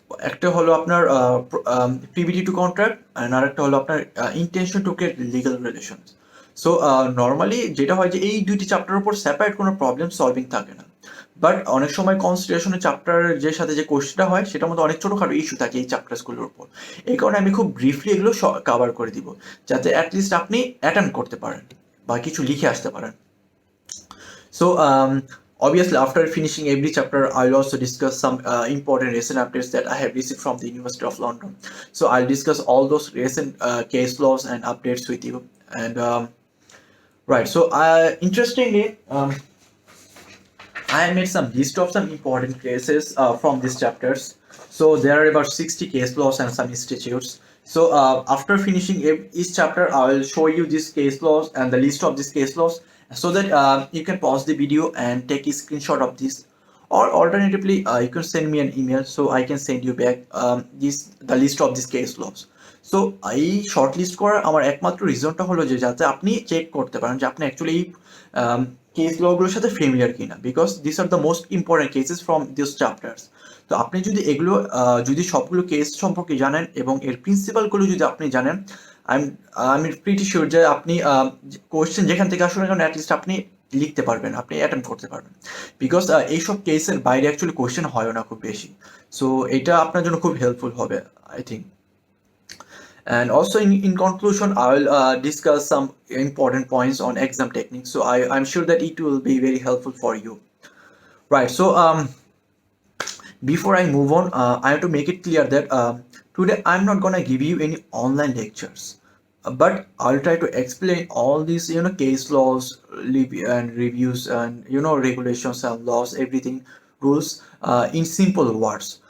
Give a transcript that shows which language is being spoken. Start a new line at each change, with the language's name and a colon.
Bangla: একটা হলো আপনার
English: privity to contract and
Bangla: আরেকটা হলো আপনার
English: intention to create legal relations.
Bangla: So normally যেটা হয় যে এই দুইটি চ্যাপ্টারের উপর সেপারেট কোনো প্রবলেম সলভিং থাকে না, বাট অনেক সময় কনসিডারেশনের চ্যাপ্টারের যে সাথে যে কোশ্চেনটা হয় সেটার মধ্যে অনেক ছোটোখাটো ইস্যু থাকে এই চ্যাপ্টারসগুলোর উপর। এই কারণে আমি খুব ব্রিফলি এগুলো কভার করে দিব যাতে অ্যাটলিস্ট আপনি অ্যাটেন্ড করতে পারেন বা কিছু লিখে আসতে পারেন।
English: So obviously after finishing every chapter, I'll also discuss some important recent updates that I have received from the University of London. So I'll discuss all those recent case laws and updates with you. And right, so interestingly, I made some list of some important cases from these chapters. So there are about 60 case laws and some statutes. So after finishing each chapter, I will show you these case laws and the list of these case laws, so that you can pause the video and take a screenshot of this, or alternatively you can send me an email so I can send you back the list of these case laws.
Bangla: So এই short list করার আমার একমাত্র রিজনটা হলো যে যাতে আপনি check করতে পারেন যে আপনি অ্যাকচুয়ালি এই কেস লগুলোর সাথে ফেমিলিয়ার কিনা,
English: Because this are the most important cases from this chapters.
Bangla: তো আপনি যদি এগুলো যদি সবগুলো কেস সম্পর্কে জানেন এবং এর প্রিন্সিপালগুলো যদি আপনি জানেন, আমি প্রিটি শিওর যে আপনি কোয়েশ্চেন যেখান থেকে আসলে কারণ অ্যাটলিস্ট আপনি লিখতে পারবেন, আপনি অ্যাটেম্প করতে পারবেন, বিকজ এইসব কেসের বাইরে অ্যাকচুয়ালি কোয়েশ্চেন হয় না খুব বেশি। সো এটা আপনার জন্য খুব হেল্পফুল হবে
English: I think. And also in conclusion, I will discuss some important points on exam techniques. So I'm sure that it will be very helpful for you. Right, so before I move on, I have to make it clear that today I'm not gonna give you any online lectures, but I'll try to explain all these case laws and reviews and regulations and laws, everything, rules in simple words.